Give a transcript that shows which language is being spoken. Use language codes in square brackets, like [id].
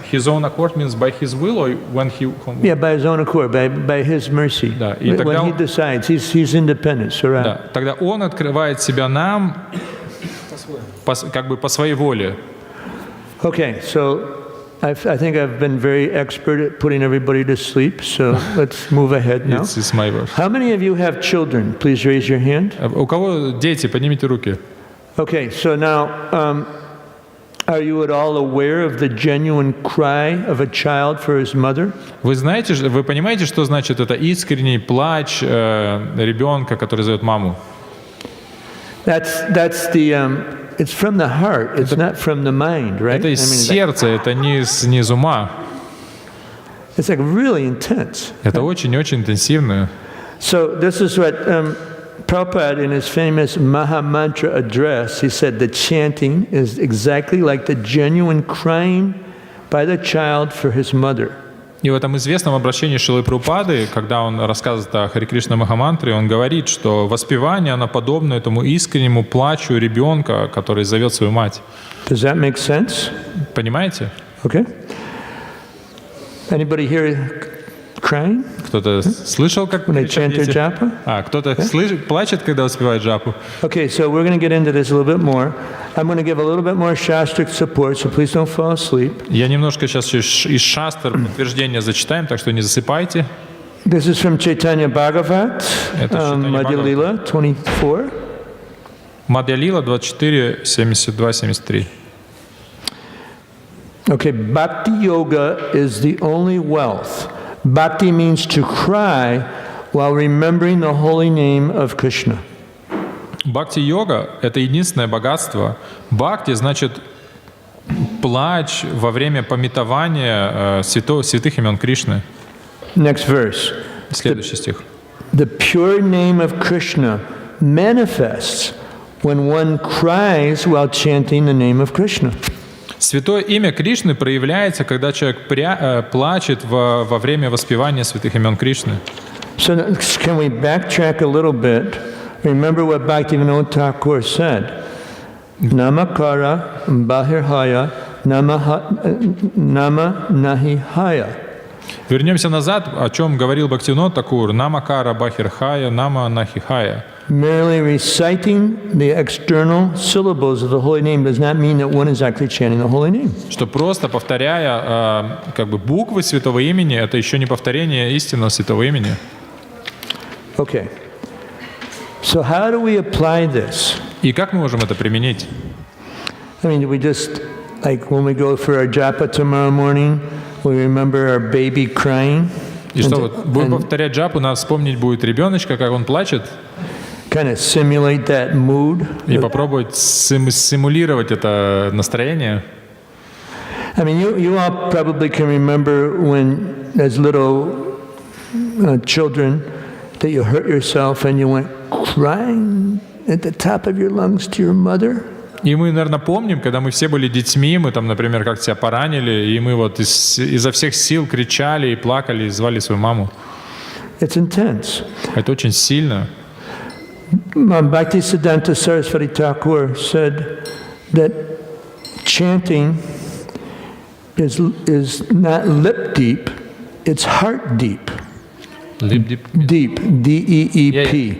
[en] His own accord means by His will or when He. Yeah, by His own accord, by His mercy. [ru] Да, и тогда [en] when He decides, He's independent. So right. [ru] Да, тогда Он открывает себя нам, как бы по своей воле. [en] Okay, so I think I've been very expert at putting everybody to sleep. So let's move ahead now. It's my word. How many of you have children? Please raise your hand. [ru] У кого дети? Поднимите руки. [en] Okay, so now, are you at all aware of the genuine cry of a child for his mother? [ru] Вы понимаете, что значит это искренний плач ребенка, который зовет маму? [en] That's the it's from the heart. It's not from the mind, right? [ru] Это из сердца, это не из ума. [en] It's like really intense. [ru] Это очень-очень интенсивно. [en] So this is what Prabhupada, in his famous Maha Mantra address, he said the chanting is exactly like the genuine crying by the child for his mother. [ru] И в этом известном обращении Шрилы Прабхупады, когда он рассказывает о Харе Кришна Махамантре, он говорит, что воспевание, оно подобно этому искреннему плачу ребенка, который зовет свою мать. [en] Does that make sense? [ru] Понимаете? [en] Okay. Anybody here crying? [ru] Кто-то слышал, как [en] When they chant their japa? [ru] кто-то плачет, когда воспевает джапу. [en] Okay, so we're going to get into this a little bit more. I'm going to give a little bit more shastric support, so please don't fall asleep. [ru] Я немножко сейчас из шастр подтверждения зачитаем, так что не засыпайте. [en] This is from Caitanya-Bhagavat, Madhya Lila 24. Madhya Lila 24, 72, 73. Okay, Bhakti Yoga is the only wealth. Bhakti means to cry while remembering the holy name of Krishna. [ru] Бхакти-йога — это единственное богатство. Бхакти значит плач во время памятования святых имен Кришны. [en] Next verse. [ru] Следующий стих. [en] The pure name of Krishna manifests when one cries while chanting the name of Krishna. [ru] Святое имя Кришны проявляется, когда человек плачет во время воспевания святых имен Кришны. [en] So can we backtrack a little bit? Remember what Bhaktivinoda Thakur said. [bn] Namakara bahirhaya nama nahihaya. [ru] Вернемся назад, о чем говорил Бхактивинода Thakura. [bn] Намакара бахирхая, нама нахихая. [en] Merely reciting the external syllables of the holy name does not mean that one is actually chanting the holy name. [ru] Что просто повторяя как бы буквы святого имени, это еще не повторение истинного святого имени. [en] Okay. So how do we apply this? [ru] И как мы можем это применить? [en] I mean, we just, like when we go for our japa tomorrow morning, we remember our baby crying. [ru] И что вот, будем повторять джапу, надо вспомнить будет ребеночка, как он плачет, [en] kind of simulate that mood. [ru] и попробовать симулировать это настроение. [en] I mean, you all probably can remember when, as little children, that you hurt yourself and you went crying at the top of your lungs to your mother. [ru] И мы, наверное, помним, когда мы все были детьми, мы там, например, как себя поранили, и мы вот изо всех сил кричали и плакали, и звали свою маму. [en] It's intense. [ru] Это очень сильно. [en] Bhaktisiddhanta Saraswati Thakur said that chanting is not lip deep, it's heart deep. Lip deep. Deep, D-E-E-P.